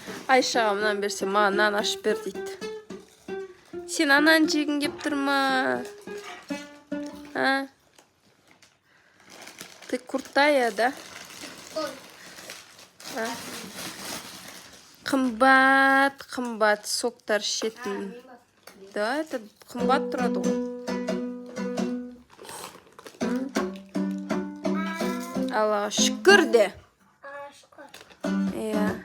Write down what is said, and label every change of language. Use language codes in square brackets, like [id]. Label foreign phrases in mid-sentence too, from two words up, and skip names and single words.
[kk] Айшаға мынаны берсе, маған нан ашып бер дейді. Сен ананы жегің кеп тұр ма? [ru] А? Ты крутая, да? А? [kk] Қымбат соктар ішетін. [ru] Да, это [kk] қымбат тұрады ғой. Аллаға шүкір де. Иә.